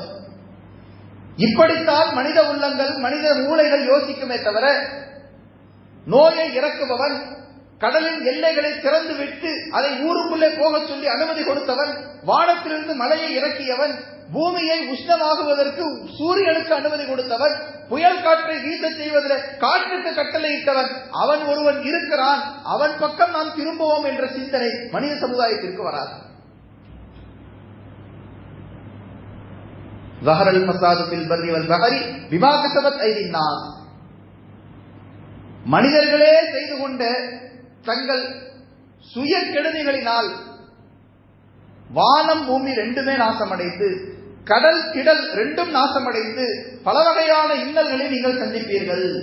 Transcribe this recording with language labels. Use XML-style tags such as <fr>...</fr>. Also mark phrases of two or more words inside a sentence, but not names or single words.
<ta>இப்படித்தான் மனித உள்ளங்கள், மனித மூளைகள் யோசிக்குமே தவிர நோயை இறக்குபவன், கடலின் எல்லைகளை திறந்து விட்டு அதை ஊருக்குள்ளே போக சொல்லி அனுமதி கொடுத்தவன், வானத்திலிருந்து மழையை இறக்கியவன், பூமியை உஷ்ணமாகுவதற்கு சூரியனுக்கு அனுமதி கொடுத்தவன், புயல் காற்றை வீச செய்வதில் காற்றுக்கு கட்டளையிட்டவன், அவன் ஒருவன் இருக்கிறான், அவன் பக்கம் நாம் திரும்புவோம் என்ற சிந்தனை மனித சமுதாயத்திற்கு வராது.</ta> <ar>ظهر الفساد في البر والبحر بما كسبت أيدي الناس.</ar> <ta>மனிதர்களே செய்து கொண்ட தங்கள் சுய கெடுதிகளினால் வானம் பூமி ரெண்டுமே நாசமடைந்து, கடல் கிடல் ரெண்டும் நாசமடைந்து பல வகையான இன்னல்களை நீங்கள் சந்திப்பீர்கள்.</ta>